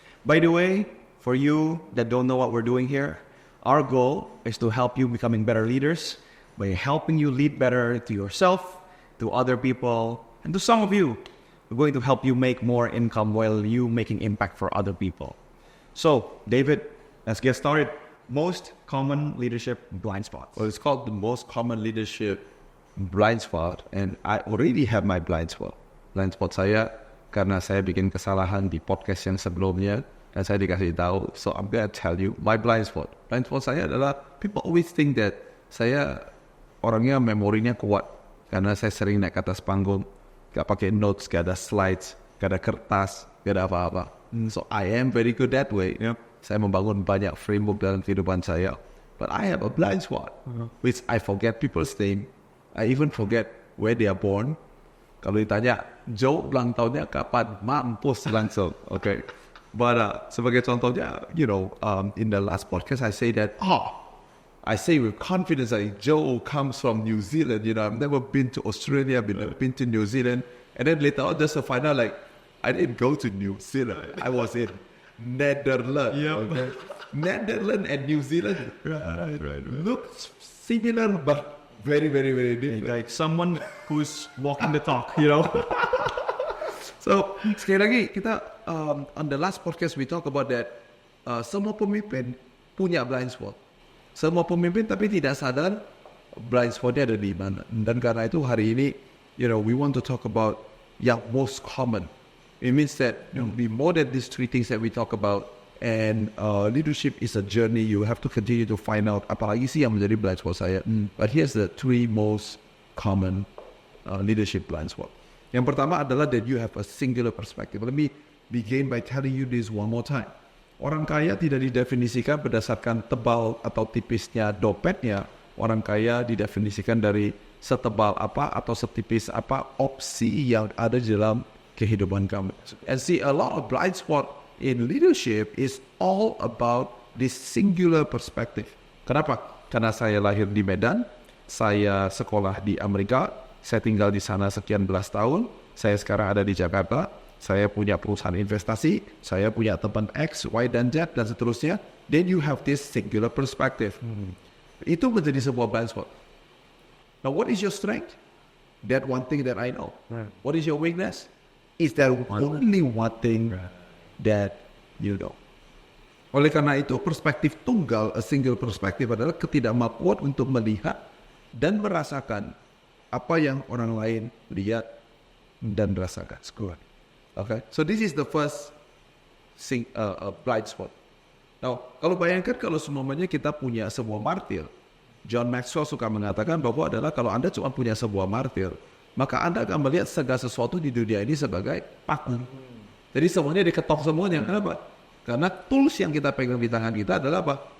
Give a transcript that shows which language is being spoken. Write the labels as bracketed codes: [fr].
[en] By the way, for you that don't know what we're doing here, our goal is to help you becoming better leaders by helping you lead better to yourself, to other people, and to some of you. We're going to help you make more income while you making impact for other people. So, David, let's get started. Most common leadership blind spots. Well, it's called the most common leadership blind spot, and I already have my blind spot. [id] Blind spot saya karena saya bikin kesalahan di podcast yang sebelumnya dan saya dikasih tahu. [en] So I'm gonna tell you my blind spot. [id] Blind spot saya adalah [en] people always think that [id] saya orangnya memorinya kuat karena saya sering naik ke atas panggung, gak pakai notes, gak ada slides, gak ada kertas, gak ada apa-apa. [en] So I am very good that way. Yep. [id] Saya membangun banyak framework dalam kehidupan saya. [en] But I have a blind spot, which I forget people's name. I even forget where they are born. [id] Kalau ditanya, Joe ulang tahunnya kapan? Mampus langsung. [en] Okay. But [id] sebagai contohnya, [en] in the last podcast, I say that, I say with confidence that Joe comes from New Zealand. I've never been to Australia, been to New Zealand. And then later on, just to find out, I didn't go to New Zealand. I was in Netherlands. Yep. Okay? Netherlands and New Zealand Right. look similar, but very, very, very different. Like someone who's walking the talk, So, [id] sekali lagi, kita, [en] on the last podcast, we talk about that [id] semua pemimpin punya blind spot. Semua pemimpin tapi tidak sadar blind spotnya ada di mana. Dan karena itu hari ini, [en] we want to talk about [id] yang [en] most common. It means that be more than these three things that we talk about. And leadership is a journey. You have to continue to find out [id] apalagi sih yang menjadi blind spot saya. [en] But here's the three most common leadership blind spot. [id] Yang pertama adalah [en] that you have a singular perspective. Let me begin by telling you this one more time. [id] Orang kaya tidak didefinisikan berdasarkan tebal atau tipisnya dompetnya. Orang kaya didefinisikan dari setebal apa atau setipis apa opsi yang ada di dalam kehidupan kamu. [en] And see, a lot of blind spot in leadership is all about this singular perspective. [id] Kenapa? Karena saya lahir di Medan, saya sekolah di Amerika, saya tinggal di sana sekian belas tahun, saya sekarang ada di Jakarta, saya punya perusahaan investasi, saya punya teman X, Y, dan Z, dan seterusnya. [en] Then you have this singular perspective. [id] Itu menjadi sebuah blind spot. [en] Now, what is your strength? That one thing that I know. What is your weakness? Is there only one thing that you know. [id] Oleh karena itu, perspektif tunggal, [en] a single perspective [id] adalah ketidakmampuan untuk melihat dan merasakan apa yang orang lain lihat dan rasakan. [en] Okay, so this is the first blind spot. [id] Now, kalau bayangkan kalau semuanya kita punya sebuah martir, John Maxwell suka mengatakan bahwa adalah kalau Anda cuma punya sebuah martir, maka Anda akan melihat segala sesuatu di dunia ini sebagai paku. Jadi semuanya diketok semuanya. Kenapa? Karena tools yang kita pegang di tangan kita adalah apa?